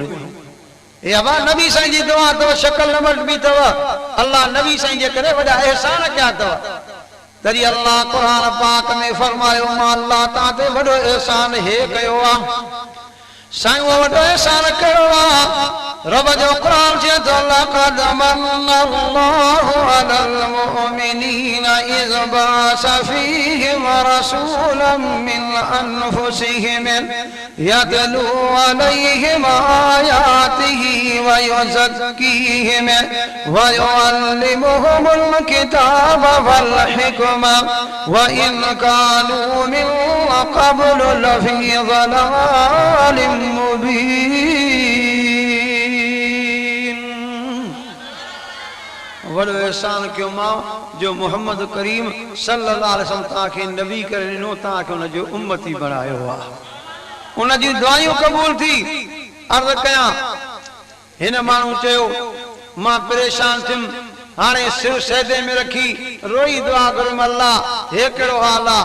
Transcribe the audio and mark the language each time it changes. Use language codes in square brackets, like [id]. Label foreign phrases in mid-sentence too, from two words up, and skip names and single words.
[sd] हे अबा नबी साईं जी दुआ अथव, शक्ल न मटिबी अथव। अल्लाह नबी साईं जे करे वॾा एहसान कया अथव। तॾहिं अल्लाह क़ुरान पाक में फरमायो मां अल्लाह तां ते वॾो एहसान हे कयो आहे। साईं वो वॾो एहसान कयो आहे। रब जो क़ुरान चए थो [ar] لقد من الله على المؤمنين إذ بعث فيهم رسولا من أنفسهم يتلو عليهم آياته ويزكيهم ويعلمهم الكتاب والحكمة وإن كانوا من قبل لفي ضلال مبين. [sd] वॾो एहसान कयो मां जो मोहम्मद करीम [ar] صلى الله عليه وسلم [sd] तव्हांखे नबी करे ॾिनो, तव्हांखे हुनजो उम्मती बणायो आहे। उन जी दुआयूं क़बूल थी। अर्ज़ कयां, हिन माण्हू चयो मां परेशान थियुमि, हाणे सिर सैदे में रखी रोई दुआ करूं अल्लाह हे कहिड़ो हाल आहे।